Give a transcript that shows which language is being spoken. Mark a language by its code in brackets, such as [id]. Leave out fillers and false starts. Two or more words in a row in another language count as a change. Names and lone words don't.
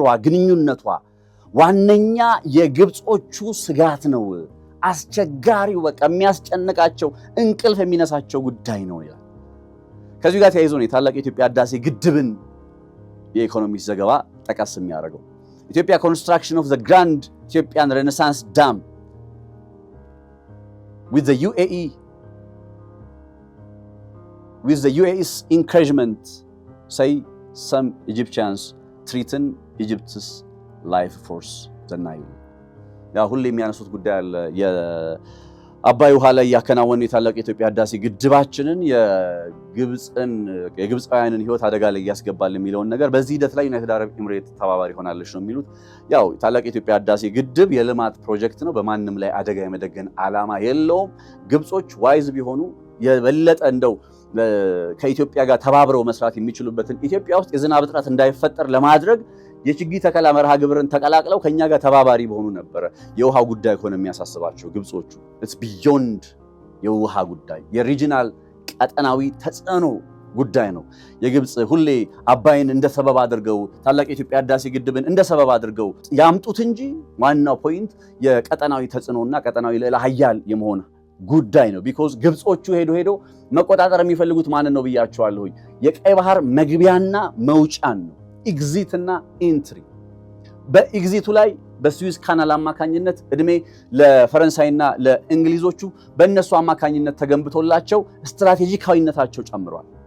[am] ግንኙነቷ ዋነኛ የግብጾቹ ስጋት ነው። አስቸጋሪው በቃ የሚያስጨንቃቸው እንቅልፍ የሚነሳቸው ጉዳይ ነው ይላል። ከዚህ ጋር ተያይዞ ነው የታላቁ የኢትዮጵያ ህዳሴ ግድብን የኢኮኖሚስት ዘገባ ጠቀስ የሚያደርገው። ኢትዮጵያ [en] construction of the Grand Ethiopian Renaissance Dam with the UAE's encouragement, say some Egyptians threaten Egypt's life force the Nile. [am] ያ ሁሌ የሚያነሱት ጉዳይ አለ። የአባይ ውሃ ላይ ያከናወኑ የታላቁ የኢትዮጵያ ህዳሴ ግድባችንን የግብፃውያንን ህይወት አደጋ ላይ ያስገባል የሚለውን ነገር በዚህ ሂደት ላይ ዩናይትድ አረብ ኤምሬት ተባባሪ ሆናለች ነው የሚሉት። ያው ታላቁ የኢትዮጵያ ህዳሴ ግድብ የልማት ፕሮጀክት ነው። በማንም ላይ አደጋ የመደገን ዓላማ የለውም። ግብጾች ዋይዝ ቢሆኑ የበለጠ እንደው ከኢትዮጵያ ጋር ተባብረው መስራት የሚችሉበትን ኢትዮጵያ ውስጥ የዝናብ እጥረት እንዳይፈጠር ለማድረግ የችግኝ ተከላ መርሃ ግብርን ተቀላቅለው ከኛ ጋር ተባባሪ በሆኑ ነበር። የውሃ ጉዳይ ሆነ የሚያሳስባቸው ግብጾቹ [en] it's beyond [am] የውሃ ጉዳይ የሪጂናል ቀጠናዊ ተጽዕኖ ጉዳይ ነው። የግብጽ ሁሌ አባይን እንደ ሰበብ አድርገው ታላቁ የኢትዮጵያ ህዳሴ ግድብን እንደ ሰበብ አድርገው ያምጡት እንጂ ዋናው ፖይንት የቀጠናዊ ተጽዕኖና ቀጠናዊ ልዕለ ኃያል የመሆን ጉዳይ ነው። ቢኮዝ ግብጾቹ ሄዶ መቆጣጠር የሚፈልጉት ማንን ነው ብያቸዋለሁ። የቀይ ባህር መግቢያና መውጫን ነው። ኤግዚትና ኢንትሪ። በኤግዚቱ ላይ በስዊዝ ካናል አማካኝነት እድሜ ለፈረንሳይና ለእንግሊዞቹ በእነሱ አማካኝነት ተገንብቶላቸው ስትራቴጂካዊነታቸው ጨምሯል።